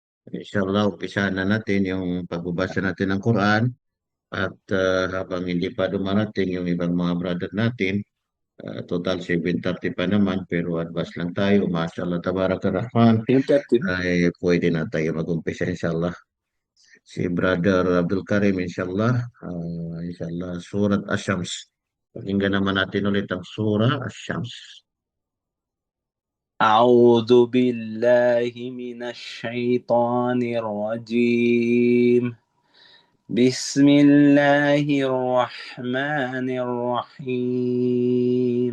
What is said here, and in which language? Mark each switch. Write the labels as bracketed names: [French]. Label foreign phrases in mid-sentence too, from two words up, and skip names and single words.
[Filipino] Inshallah, umpisahan na natin yung pagbabasa natin ng Quran at habang hindi pa dumarating yung ibang mga brother natin, total 7:30 pa naman pero advance lang tayo. [Arabic] ما شاء الله، تبارك الله, [Filipino] Yung 30. ay pwede na tayo mag-umpisa inshallah. Si Brother Abdul Karim inshallah Surat Asy-Syams. Pakinggan naman natin ulit ang Surah Asy-Syams. [Arabic] أعوذ بالله من الشيطان الرجيم. بسم الله الرحمن الرحيم.